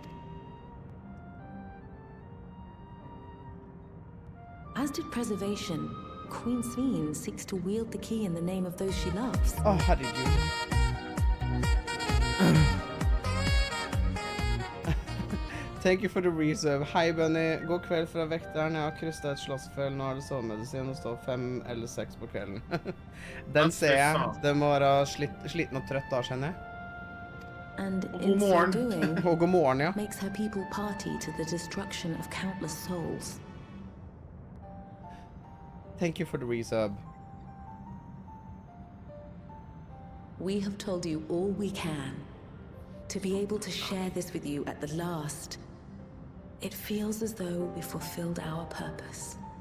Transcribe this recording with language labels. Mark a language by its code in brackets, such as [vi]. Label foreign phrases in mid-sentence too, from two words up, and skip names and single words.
[en] As did Preservation, Queen Sveen seeks to wield the key in the name of those she loves. [no] Oh, herregud. [en] Thank you for the reserve. [no] Hei, Bunny. God kveld fra vekteren. Jeg har krysset et slåssfell. Nå er det sovemedisin og står 5 eller 6 på kvelden. Den ser jeg. Det må være sliten og trøtt da, kjenner jeg. [en] And in so doing, [no] God morgen, ja. [en] makes her people party to the destruction of countless souls. thank you for the resub. We have told you all we can. To be able to share this with you at the last, it feels as though we fulfilled our purpose.